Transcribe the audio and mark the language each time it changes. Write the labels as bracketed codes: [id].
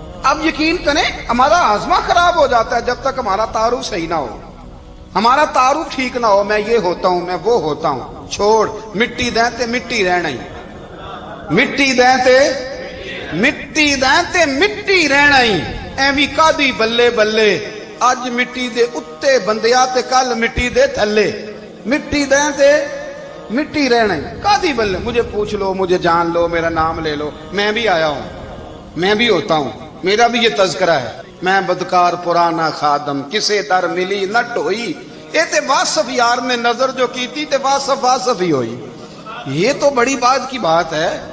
[ur] اب یقین کریں ہمارا ہاضمہ خراب ہو جاتا ہے جب تک ہمارا تعارف صحیح نہ ہو, ہمارا تعارف ٹھیک نہ ہو. میں یہ ہوتا ہوں, میں وہ ہوتا ہوں, [pa] چھوڑ مٹی دیں تے مٹی رہنا ہی, [ur] مٹی دیں تے مٹی دیں تے مٹی رہنا ہی. [pa] ایویں کادی بلے بلے اج مٹی دے اتے بندیا تے کل مٹی دے تھلے, مٹی دیں تے مٹی رہنا ہی. [ur] کادی بلے, مجھے پوچھ لو, مجھے جان لو, میرا نام لے لو, میں بھی آیا ہوں, میں بھی ہوتا ہوں, میرا بھی یہ تذکرہ ہے، [pa] میں بدکار پرانا خادم کسے در ملی نہ ٹوئی، اے تے واصف یار نے نظر جو کی تھی تے واصف واصف ہی ہوئی۔ [ur] یہ تو بڑی بات کی بات ہے،